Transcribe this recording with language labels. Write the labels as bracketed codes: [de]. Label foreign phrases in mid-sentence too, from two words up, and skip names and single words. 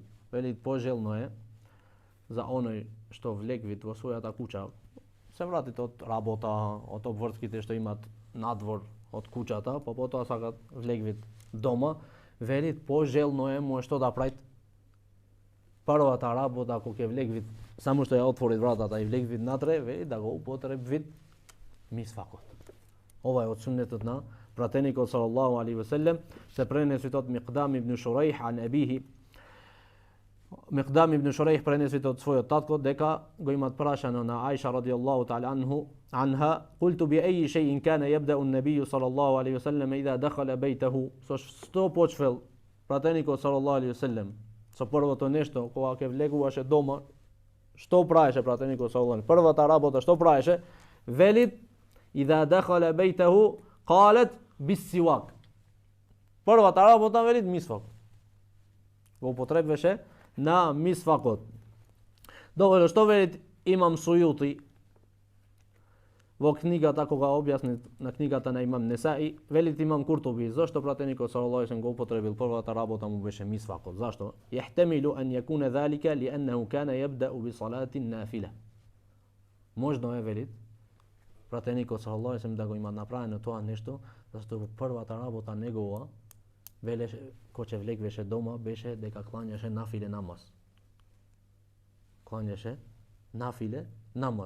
[mk] Велит, пожелно е за оној што влегвит во својата куќа, се вратите од работа, од обврските што имат надвор од куќата, па потоа сакат влегвит дома, велит, пожелно е му што да правит првата работа, ако ќе влегвит, само што ја отвори вратата и влегвит натре, велит да го употребит мисвакот. Ова е од суннетот на пратеникот [ar] صلى الله عليه وسلم, [mk] се пренесет од Миқдам ибн Шурайх [ar] عن أبيه. [mk] Миқдам ибн Шурайх пренесет од својот татко дека го имат прашано на Аиша [ar] رضي الله تعالى عنها, قلت بأي شيء كان يبدأ النبي صلى الله عليه وسلم إذا دخل بيته. [mk] Со што почвел пратеникот [ar] صلى الله عليه وسلم? [mk] Со првото нешто кога ќе влегуваше дома, што правеше пратеникот [ar] صلى الله عليه وسلم? [mk] Првата работа што правеше? Велит [ar] إذا دخل بيته قالت بالسواك. [mk] Првата работа, велит, мисвак. Го употребеше на мисвакот. Доволно што велит Имам Сујути во книгата, кога објасни на книгата на Имам Несаи, велит Имам Куртуби, зашто пратеникот [ar] صلى الله عليه وسلم [mk] го употребил првата работа му беше мисвакот? [ar] Зашто? يحتمل أن يكون ذلك لأنه كان يبدأ بصلاة نافلة. [mk] Можно е, велит, пратеникот [ar] صلى الله عليه وسلم [mk] да го има направено тоа нешто, зашто во првата работа негова, велеше, кој ќе влегвеше дома, беше дека клањаше нафиле намаз. Клањаше нафиле намаз.